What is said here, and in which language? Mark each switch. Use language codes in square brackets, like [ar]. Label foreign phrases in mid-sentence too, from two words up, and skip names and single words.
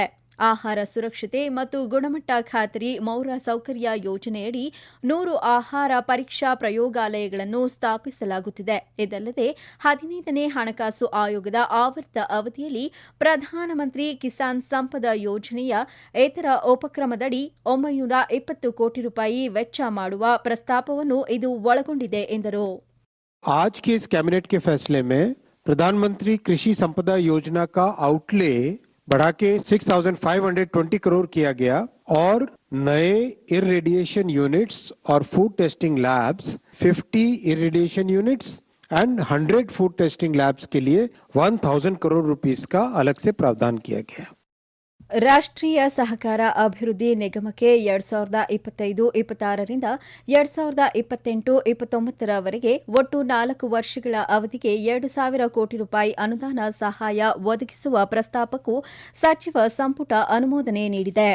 [kn] ಆಹಾರ ಸುರಕ್ಷತೆ ಮತ್ತು ಗುಣಮಟ್ಟ ಖಾತರಿ ಮೂಲಸೌಕರ್ಯ ಯೋಜನೆಯಡಿ 100 ಆಹಾರ ಪರೀಕ್ಷಾ ಪ್ರಯೋಗಾಲಯಗಳನ್ನು ಸ್ಥಾಪಿಸಲಾಗುತ್ತಿದೆ. ಇದಲ್ಲದೆ 15ನೇ ಹಣಕಾಸು ಆಯೋಗದ ಆವರ್ತ ಅವಧಿಯಲ್ಲಿ ಪ್ರಧಾನಮಂತ್ರಿ ಕಿಸಾನ್ ಸಂಪದ ಯೋಜನೆಯ ಇತರ ಉಪಕ್ರಮದಡಿ 920 ಕೋಟಿ ರೂಪಾಯಿ ವೆಚ್ಚ ಮಾಡುವ ಪ್ರಸ್ತಾಪವನ್ನು ಇದು ಒಳಗೊಂಡಿದೆ ಎಂದರು. [hi] आज के इस कैबिनेट के फैसले में प्रधानमंत्री कृषि संपदा योजना का आउटले बढ़ा के 6,520 करोड़ किया गया और नए [en] irradiation units [hi] और [en] food testing labs [hi] 50 [en] irradiation units and 100 food testing labs [hi] के लिए 1,000 करोड़ रुपीस का अलग से प्रावधान किया गया. [kn] ರಾಷ್ಟ್ರೀಯ ಸಹಕಾರ ಅಭಿವೃದ್ಧಿ ನಿಗಮಕ್ಕೆ 2025-26ರಿಂದ 2028-29ರವರೆಗೆ ಒಟ್ಟು 4 ವರ್ಷಗಳ ಅವಧಿಗೆ 2,000 ಕೋಟಿ ರೂಪಾಯಿ ಅನುದಾನ ಸಹಾಯ ಒದಗಿಸುವ ಪ್ರಸ್ತಾಪಕ್ಕೂ ಸಚಿವ ಸಂಪುಟ ಅನುಮೋದನೆ ನೀಡಿದೆ.